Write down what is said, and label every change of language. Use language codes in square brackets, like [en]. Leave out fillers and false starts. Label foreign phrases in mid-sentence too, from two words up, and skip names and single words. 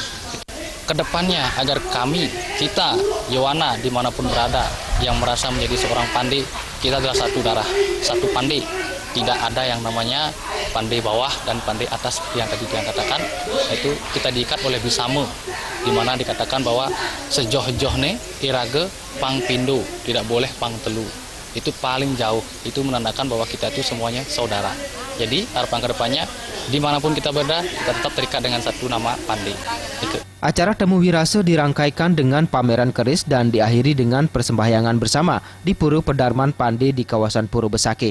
[id] Kedepannya agar kita Yohana dimanapun berada yang merasa menjadi seorang Pande, kita adalah satu darah, satu Pande. Tidak ada yang namanya Pande bawah dan Pande atas seperti yang tadi yang katakan, itu kita diikat oleh Bisamo, di mana dikatakan bahwa [ban] sejoh-johne irage pang pindo, [id] tidak boleh [ban] pang telu. [id] Itu paling jauh, itu menandakan bahwa kita itu semuanya saudara. Jadi harapan kedepannya dimanapun kita berada, kita tetap terikat dengan satu nama Pande. Itu. Acara Temu Wirasa dirangkaikan dengan pameran keris dan diakhiri dengan persembahyangan bersama di Pura Pedarman Pande di kawasan Pura Besakih.